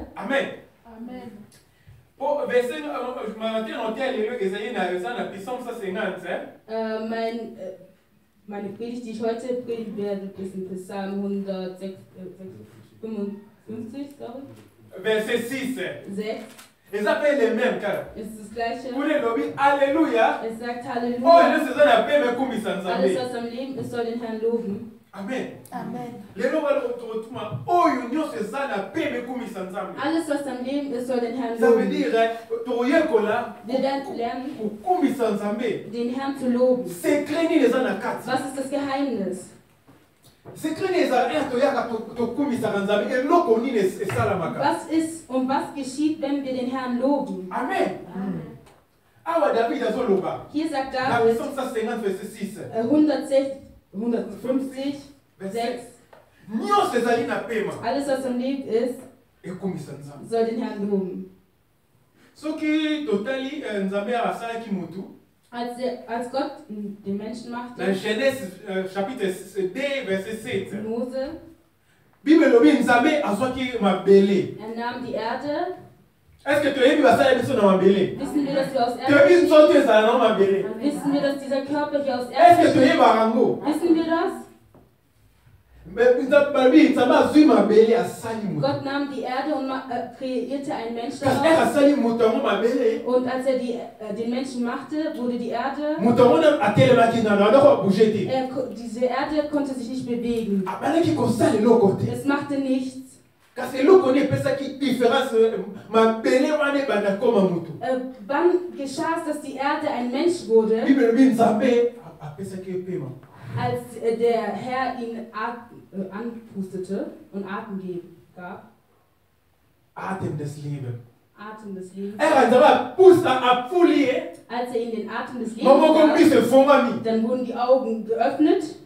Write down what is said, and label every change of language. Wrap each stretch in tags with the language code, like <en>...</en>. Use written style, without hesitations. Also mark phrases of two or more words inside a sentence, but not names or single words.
<de>Amen. Amen.</de> <fr>Verset,</fr> <de>meine Predigt, die ich heute predigen werde, ist in Psalm 155, glaube ich. Verset 6. 6.</de> <fr>Ils appellent les mêmes car.</fr> <de>Es ist das Gleiche.</de> <fr>Alléluia.</fr> <de>Es sagt Oh, Halleluja.</de> <fr>nous faisons la paix, mais comme ils s'en</fr> <de>Alles, was am Leben ist, soll den Herrn loben. Amen. Amen. Alles, was am Leben ist, soll den Herrn</de> <fr>Ça veut</fr> <de>loben.</de> <fr>dire,</fr> <de>Wir werden lernen, den Herrn zu loben. Was ist das Geheimnis? Was ist und was geschieht, wenn wir den Herrn loben? Amen. Hier sagt David 150, 6. Alles, was am Leben ist, soll den Herrn loben. Als Gott den Menschen machte,</de> <fr>Dans Genèse chapitre 2 verset 7.</fr> <de>Mose,</de> <ln>Bible lobi nzambe azwaki mabele.</ln> <de>nahm die Erde.</de> <fr>Est-ce que tu as vu</fr> <ln>basala biso na mabele?</ln> <de>Wissen wir, dass wir aus</de> <fr>Tu</fr> <de>Erde</de> <fr>as vu</fr> <de>bestehen?</de> <ln>nzoto ezala na mabele?</ln> <de>Wissen wir, dass dieser Körper hier aus</de> <fr>Est-ce</fr> <de>Erde</de> <fr>que tu</fr> <de>besteht?</de> <fr>as barango?</fr> <de>Wissen wir das?</de> <ln>Nzambe azwi mabele asali mutu.</ln> <de>Gott nahm die Erde und kreierte einen Menschen</de> <ln>Kasi</ln> <de>daraus.</de> <ln>asali mutu yango mabele.</ln> <de>Und als er den Menschen machte, wurde die Erde,</de> <ln>Mutu yango atelemaki na ndako bouger te.</ln> <de>diese Erde konnte sich nicht bewegen.</de> <ln>Abandaki kosala eloko te.</ln> <de>Es machte nichts.</de> <ln>Kasi eloko ne epesaki différence mabele wana ebanda koma mutu.</ln> <de>Wann geschah es, dass die Erde ein Mensch wurde?</de> <ln>Bible lobi nzambe apesaki epema.</ln> <de>Als der Herr ihn anpustete und Atem gab. Atem des Lebens. Atem des Lebens. Als er ihm den Atem des Lebens gab, dann wurden die Augen geöffnet.</de>